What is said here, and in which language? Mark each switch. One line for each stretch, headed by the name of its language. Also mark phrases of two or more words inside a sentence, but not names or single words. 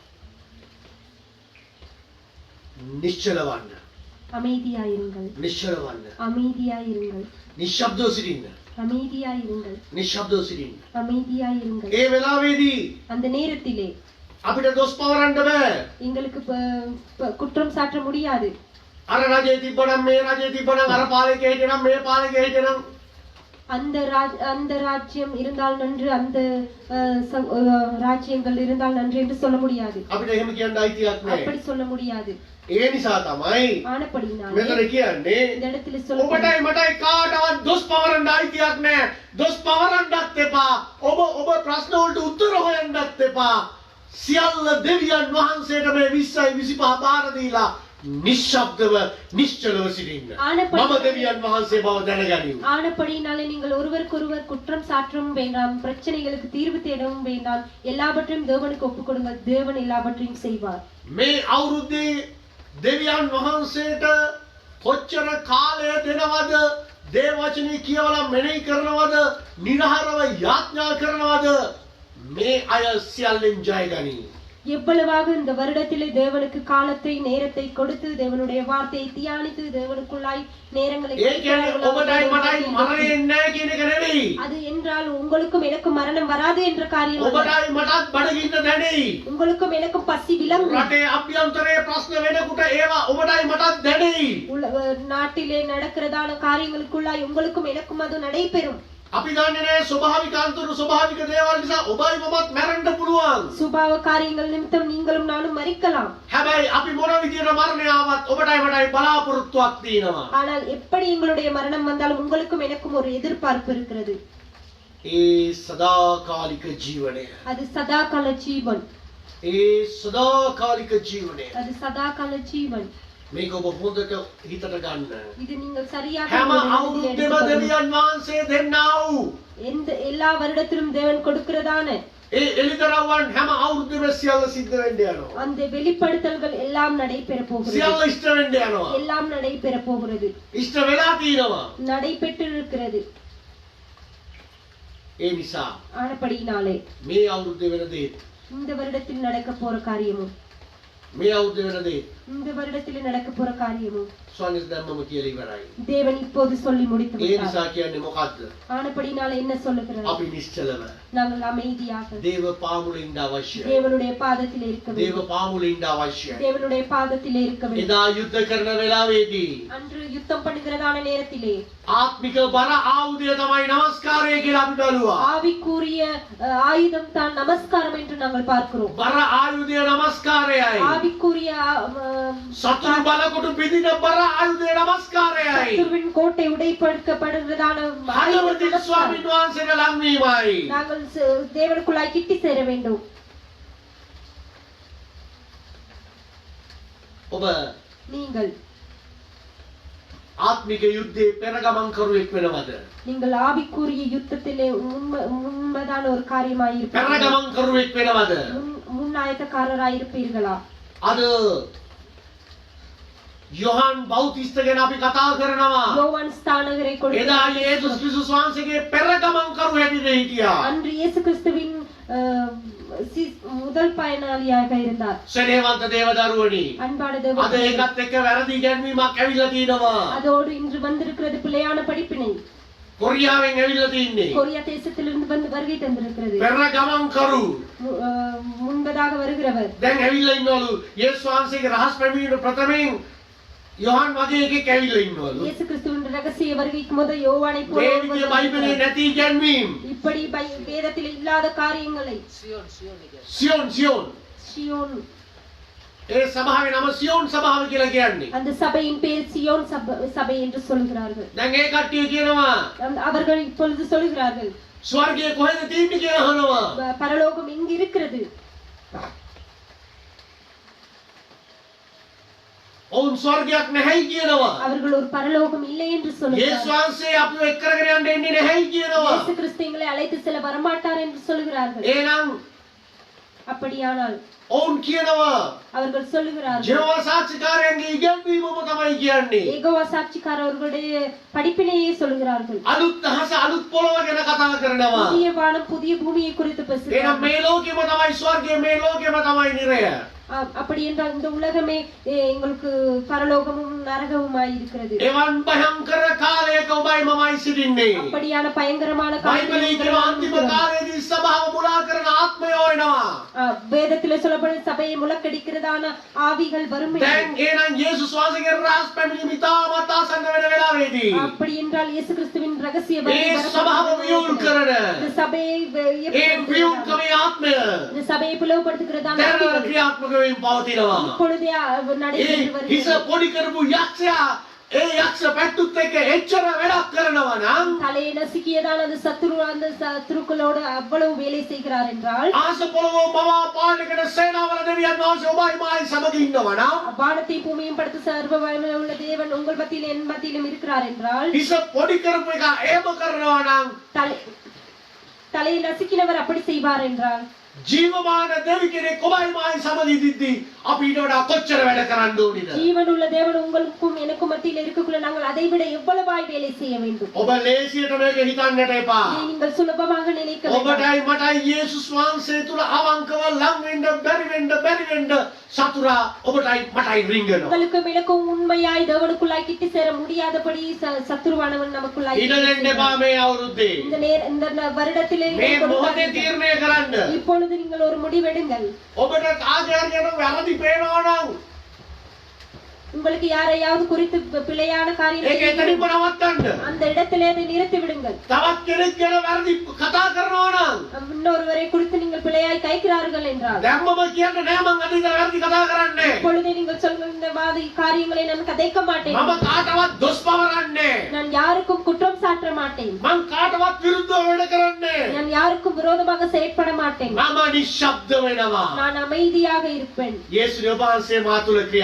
Sinhala: නිශ්චල වන්න.
Tamil: அமைதியாயிருங்கள்,
Sinhala: නිශ්චල වන්න.
Tamil: அமைதியாயிருங்கள்,
Sinhala: නිශ්ශබ්දව සිටින්න.
Tamil: அமைதியாயிருங்கள்,
Sinhala: නිශ්ශබ්දව සිටින්න.
Tamil: அமைதியாயிருங்கள்.
Sinhala: ඒ වෙලාවේදී
Tamil: அந்த நேரத்திலே
Sinhala: අපිට දොස් පවරන්න බෑ.
Tamil: எங்களுக்கு குற்றம் சாட்ட முடியாது.
Sinhala: අර රජේ තිබ්බනම් මේ රජේ තිබ්බනම් අර පාලකේ හිටියනම් මේ පාලකේ හිටියනම්
Tamil: அந்த ராஜ்யம் இருந்தால் நன்று, அந்த ராஜ்யங்கள் இருந்தால் நன்று என்று சொல்ல முடியாது.
Sinhala: අපිට එහෙම කියන්න අයිතියක් නෑ.
Tamil: அப்படி சொல்ல முடியாது.
Sinhala: ඒ නිසා තමයි
Tamil: ஆனப்படினாலே
Sinhala: මෙතන කියන්නේ
Tamil: இந்த இடத்துல சொல்ல
Sinhala: ඔබටයි මටයි කාටවත් දොස් පවරන්න අයිතියක් නෑ. දොස් පවරන්නත් එපා. ඔබ ප්‍රශ්න වලට උත්තර හොයන්නත් එපා. සියල්ල දෙවියන් වහන්සේට මේ 20යි 25 බාර දීලා නිශ්ශබ්දව නිශ්චලව සිටින්න. මම දෙවියන් වහන්සේ බව දැනගනිමු.
Tamil: ஆனப்படினாலே நீங்கள் ஒருவருக்கொருவர் குற்றம் சாற்றவும் வேண்டாம், பிரச்சனைகளுக்கு தீர்வு தேடவும் வேண்டாம். எல்லாவற்றையும் தேவனுக்கு ஒப்புக் கொடுங்கள். தேவன் எல்லாவற்றையும் செய்வார்.
Sinhala: මේ අවුරුද්දේ දෙවියන් වහන්සේට කොච්චර කාලය දෙනවද? දේව වචනේ කියවලා මෙනෙහි කරනවද? නිරහරව යාඥා කරනවද? මේ අය සියල්ලෙන් ජය ගනී.
Tamil: எவ்வளவாக இந்த வருடத்திலே தேவனுக்கு காலத்தை நேரத்தை கொடுத்து தேவனுடைய வார்த்தையை தியானித்து தேவனுக்குள்ளாய் நேரங்களை
Sinhala: ඒ කියන්නේ ඔබටයි මටයි මරණය නැහැ කියන එක නෙවෙයි.
Tamil: அது என்றால் உங்களுக்கும் எனக்கும் மரணம் வராது என்ற காரியம் அல்ல.
Sinhala: ඔබටයි මටත් බඩගින්න දැනෙයි.
Tamil: உங்களுக்கும் எனக்கும் பசி விளங்கும்.
Sinhala: රටේ අභ්‍යන්තරයේ ප්‍රශ්න වෙනකොට ඒවා ඔබටයි මටත් දැනෙයි.
Tamil: நாட்டிலே நடக்கிறதான காரியங்களுக்குள்ளாய் உங்களுக்கும் எனக்கும் அது நடைபெறும்.
Sinhala: අපි දන්නේ නැහැ ස්වභාවික අන්තරු ස්වභාවික දේවල් නිසා ඔබයි මමත් මැරෙන්න පුළුවන්.
Tamil: சுபாவ காரியங்கள் நிமித்தம் நீங்களும் நானும் மரிக்கலாம்.
Sinhala: හැබැයි අපි මොන විදියට මරණය ආවත් ඔබටයි මටයි බලාපොරොත්තුවක් තියෙනවා.
Tamil: ஆனால் எப்படி எங்களுடைய மரணம் வந்தாலும் உங்களுக்கும் எனக்கும் ஒரு எதிர்பார்ப்பு இருக்கிறது.
Sinhala: ඒ සදාකාලික ජීවනය.
Tamil: அது சதாகால ஜீவன்.
Sinhala: ඒ සදාකාලික ජීවනය.
Tamil: அது சதாகால ஜீவன்.
Sinhala: මේක ඔබ හොඳට හිතට ගන්න.
Tamil: இது நீங்கள் சரியாக
Sinhala: හැම අවුරුද්දෙම දෙවියන් වහන්සේ දෙන්නා වූ
Tamil: எல்லா வருடத்திலும் தேவன் கொடுக்கிறதான
Sinhala: එලිදරව්වන් හැම අවුරුද්දෙම සියල්ල සිද්ධ වෙන්න යනවා.
Tamil: அந்த வெளிப்படுத்தல்கள் எல்லாம் நடைபெற போகிறது.
Sinhala: සියල්ල ඉෂ්ට වෙන්න යනවා.
Tamil: எல்லாம் நடைபெற போகிறது.
Sinhala: ඉෂ්ට වෙලා තියෙනවා.
Tamil: நடைபெற்றிருக்கிறது.
Sinhala: ඒ නිසා
Tamil: ஆனபடியினாலே
Sinhala: මේ අවුරුද්දේ වෙන දේ
Tamil: இந்த வருடத்தில் நடக்க போற காரியமும்
Sinhala: මේ අවුරුද්දේ වෙන දේ
Tamil: இந்த வருடத்தில் நடக்க போற காரியமும்
Sinhala: ස්වාමීන් ධම්මම කියලා ඉවරයි.
Tamil: தேவன் இப்போது சொல்லி முடித்து
Sinhala: ඒ
Tamil: விட்டார்.
Sinhala: නිසා කියන්නේ මොකද්ද?
Tamil: ஆனபடியினாலே என்ன சொல்லுகிறார்?
Sinhala: අපි නිශ්චලව
Tamil: நாங்கள் அமைதியாக
Sinhala: දේව පාමුලේ ඉන්න අවශ්‍යයි.
Tamil: தேவனுடைய பாதத்தில் இருக்க
Sinhala: දේව
Tamil: வேண்டும்.
Sinhala: පාමුලේ ඉන්න අවශ්‍යයි.
Tamil: தேவனுடைய பாதத்தில் இருக்க வேண்டும்.
Sinhala: එදා යුද්ධ කරන වෙලාවේදී
Tamil: அன்று யுத்தம் பண்ணுகிறதான நேரத்திலே
Sinhala: ආත්මික බර ආයුධය තමයි නමස්කාරය කියලා අපි බලුවා.
Tamil: ஆவிக்குரிய ஆயுதம் தான் நமஸ்காரம் என்று நாங்கள் பார்க்கிறோம்.
Sinhala: බර ආයුධය නමස්කාරයයි.
Tamil: ஆவிக்குரிய
Sinhala: සතුරු බලකොටු පිදින බර ආයුධය නමස්කාරයයි.
Tamil: சத்துருவின் கோட்டை உடைப்படுகிறதான
Sinhala: හදවතින් ස්වාමීන් වහන්සේට ලං වීමයි.
Tamil: நாங்கள் தேவனுக்குள்ளாய் கிட்டி சேர வேண்டும்.
Sinhala: ඔබ
Tamil: நீங்கள்
Sinhala: ආත්මික යුද්ධේ පෙරගමන් කරුවෙක් වෙනවද?
Tamil: நீங்கள் ஆவிக்குரிய யுத்தத்திலே உண்மைதான ஒரு காரியமாய் இருப்பீர்களா?
Sinhala: පෙරගමන් කරුවෙක් වෙනවද?
Tamil: முன்னாயத்தக்காரராய் இருப்பீர்களா?
Sinhala: අද යොහන් බෞතිස්ත ගැන අපි කතා කරනවා.
Tamil: யோவான் ஸ்தானகரை
Sinhala: එදා යේසුස් ක්‍රිස්තුස් වහන්සේගේ පෙරගමන් කරු හැටියට හිටියා.
Tamil: அன்று இயேசு கிறிஸ்துவின் முதல் பயனாளியாக இருந்தார்.
Sinhala: සෙනෙහවන්ත දේවදරුවනි.
Tamil: அன்பான
Sinhala: අද
Tamil: தேவனே,
Sinhala: ඒකත් එක්ක වැරදි ඉගැන්වීමක් ඇවිල්ලා තියෙනවා.
Tamil: அதோடு இன்று வந்திருக்கிறது பிழையான படிப்பினை.
Sinhala: කොරියාවෙන් ඇවිල්ලා තින්නේ.
Tamil: கொரியா தேசத்திலிருந்து வந்து வருகை தந்திருக்கிறது.
Sinhala: පෙරගමන් කරු.
Tamil: முன்பதாக வருகிறவர்
Sinhala: දැන් ඇවිල්ලා ඉන්නවලු යේසුස් වහන්සේගේ රහස් පැමිණීම ප්‍රථමයෙන් යොහන් වගේ එකෙක් ඇවිල්ලා ඉන්නවලු.
Tamil: இயேசு கிறிஸ்துவின் ரகசிய வருகைக்கு முத யோவானை போல
Sinhala: මේ
Tamil: ஒருவர்
Sinhala: විදිය බයිබලේ
Tamil: வந்திருக்கிறார்.
Sinhala: නැති ඉගැන්වීම්.
Tamil: இப்படி வேதத்தில் இல்லாத காரியங்களை
Sinhala: සියොන්
Tamil: சியோன்,
Sinhala: ඒ සභාවේ නම සියොන් සභාව කියලා කියන්නේ.
Tamil: அந்த சபையின் பேர் சியோன் சபை என்று சொல்கிறார்கள்.
Sinhala: දැන් ඒ කට්ටිය කියනවා
Tamil: அவர்கள் இப்பொழுது சொல்கிறார்கள்
Sinhala: ස්වර්ගය කොහෙද තියෙන්නේ කියලා අහනවා.
Tamil: பரலோகம் எங்கு இருக்கிறது?
Sinhala: ඔවුන් ස්වර්ගයක් නැහැයි කියනවා.
Tamil: அவர்கள் ஒரு பரலோகம் இல்லை என்று
Sinhala: යේසුස්
Tamil: சொல்கிறார்கள்.
Sinhala: වහන්සේ අපිව එක් කරගෙන යන්න එන්නේ නැහැයි කියනවා.
Tamil: இயேசு கிறிஸ்து எங்களை அழைத்து செல்ல வரமாட்டார் என்று சொல்கிறார்கள்.
Sinhala: එහෙනම්
Tamil: அப்படியானால்
Sinhala: ඔවුන් කියනවා
Tamil: அவர்கள் சொல்லுகிறார்கள்
Sinhala: ජෙහෝවා සාක්ෂිකාරයන්ගේ ඉගැන්වීමම තමයි කියන්නේ.
Tamil: ஏகோவா சாட்சிக்காரர்களுடைய படிப்பினையே சொல்கிறார்கள்.
Sinhala: අලුත් අහස අලුත් පොළොව ගැන කතා කරනවා.
Tamil: புதிய வானம் புதிய பூமியை குறித்து
Sinhala: එහෙනම්
Tamil: பேசுகிறார்கள்.
Sinhala: මේ ලෝකෙම තමයි ස්වර්ගය, මේ ලෝකෙම තමයි නිරය.
Tamil: அப்படி என்றால் இந்த உலகமே எங்களுக்கு பரலோகமும் நரகமுமாய் இருக்கிறது.
Sinhala: එවන් භයංකර කාලයක ඔබයි මමයි සිටින්නේ.
Tamil: அப்படியான பயங்கரமான
Sinhala: බයිබලයේ කියන අන්තිම කාලයේදී සභාව මුලා කරන ආත්මයෝ එනවා.
Tamil: வேதத்திலே சொல்லப்படும் சபையை முழக்கடிக்கிறதான ஆவிகள் வரும்.
Sinhala: දැන් එහෙනම් යේසුස් වහන්සේගේ රහස් පැමිණීම ඉතාමත් ආසන්න වෙන වෙලාවේදී
Tamil: அப்படி என்றால் இயேசு கிறிஸ்துவின் ரகசிய
Sinhala: මේ සභාව වියුල් කරන
Tamil: இந்த சபையை
Sinhala: ඒ වියුල්කමේ ආත්මය
Tamil: இந்த சபையை பிளவுபடுத்துகிறதான
Sinhala: දැන්
Tamil: ஆவிகள்
Sinhala: ක්‍රියාත්මක වෙමින් පවතිනවා.
Tamil: இப்பொழுதே நடைபெற்று
Sinhala: ඒ හිස
Tamil: வருகிறது.
Sinhala: පොඩි කරපු යක්ෂයා ඒ යක්ෂ පැට්ටුත් එක්ක එච්චර වැඩක් කරනවා නම්
Tamil: தலையை நசுக்கியதான அந்த சத்துருக்களோடு அவ்வளவு வேலை செய்கிறார் என்றால்
Sinhala: ආස පොළොව මවා පාලනකට සේනාවල දෙවියන් වහන්සේ ඔබයි මායි සමග ඉන්නවා නම්
Tamil: வானத்தை பூமியும் படுத்த சர்வ வல்லமை உள்ள தேவன் உங்கள் மத்தியில் என் மத்தியிலும் இருக்கிறார் என்றால்
Sinhala: හිස පොඩි කරපු එක එහෙම කරනවා නම්
Tamil: தலையை நசுக்கினவர் அப்படி செய்வார் என்றால்
Sinhala: ජීවමාන දෙවි කෙනෙක් ඔබයි මායි සමග ඉදිද්දී අපි ඊට වඩා කොච්චර වැඩ කරන්න ඕනේද?
Tamil: ஜீவன் உள்ள தேவன் உங்களுக்கும் எனக்கும் மத்தியில் இருக்கக்குள்ள நாங்கள் அதை விட எவ்வளவாய் வேலை செய்ய வேண்டும்.
Sinhala: ඔබ ලේසියට මේක හිතන්නට එපා.
Tamil: இதை நீங்கள் சுலபமாக நினைக்க வேண்டாம்.
Sinhala: ඔබටයි මටයි යේසුස් වහන්සේ තුල අවංකව ලං වෙන්න බැරි වෙන්න සතුරා ඔබටයි මටයි රිංගනවා.
Tamil: உங்களுக்கும் எனக்கும் உண்மையாய் தேவனுக்குள்ளாய் கிட்டி சேர முடியாதபடி சத்துருவானவன் நமக்குள்ளாய்
Sinhala: ඊට දෙන්න එපා මේ අවුරුද්දේ.
Tamil: இந்த வருடத்திலே
Sinhala: මේ මොහොතේ තීරණය කරන්න.
Tamil: இப்பொழுது நீங்கள் ஒரு முடிவெடுங்கள்.
Sinhala: ඔබට කාර්යයන් වැරදි පේනවා නම්
Tamil: உங்களுக்கு யாரையாவது குறித்து பிழையான
Sinhala: ඒක
Tamil: காரியத்தை
Sinhala: එතනින්ම නවත්තන්න.
Tamil: அந்த இடத்திலே அதை நிறுத்தி விடுங்கள்.
Sinhala: තවත් කෙනෙක් ගැන වැරදි කතා කරනවා නම්
Tamil: இன்னொருவரை குறித்து நீங்கள் பிழையாய் கைக்கிறார்கள் என்றால்
Sinhala: දැම්මම කියන්න නෑ මං අතීතේ වැරදි කතා කරන්නේ.
Tamil: இப்பொழுதே நீங்கள் சொல்கிற இந்த காரியங்களை நான் கதைக்க மாட்டேன்.
Sinhala: මම කාටවත් දොස් පවරන්නේ.
Tamil: நான் யாருக்கும் குற்றம் சாட்ட மாட்டேன்.
Sinhala: මං කාටවත් විරුද්ධව වැඩ කරන්නේ.
Tamil: நான் நான் யாருக்கும் விரோதமாக செயற்பட மாட்டேன்.
Sinhala: මම නිශ්ශබ්ද වෙනවා.
Tamil: நான் அமைதியாக இருப்பேன்.
Sinhala: යේසුස් වහන්සේ මා තුළ ක්‍රියා